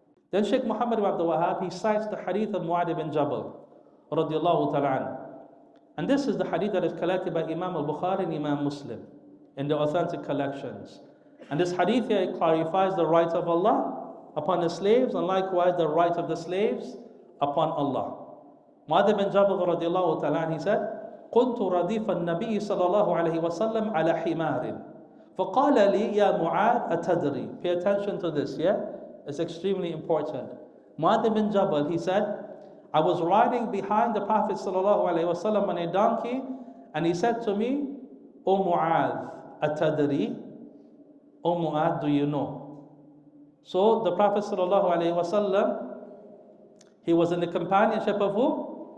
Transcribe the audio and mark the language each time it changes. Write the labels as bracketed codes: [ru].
[en] Then Shaykh Muhammad ibn Abdul Wahhab, he cites the hadith of Mu'adh ibn Jabal radiyallahu ta'ala anhu. And this is the hadith that is collected by Imam al-Bukhari and Imam Muslim in the authentic collections. And this hadith here clarifies the rights of Allah upon the slaves, and likewise the right of the slaves upon Allah. Mu'adh ibn Jabal radiyallahu ta'ala, he said, [ar] كنت رديف النبي صلى الله عليه وسلم على حمار فقال لي يا معاذ أتدري. [en] Pay attention to this, yeah? It's extremely important. Mu'adh ibn Jabal, he said, I was riding behind the Prophet sallallahu alaihi wasallam on a donkey, and he said to me, O Mu'adh, atadri? O Mu'adh, do you know? So the Prophet sallallahu alaihi wasallam, he was in the companionship of who?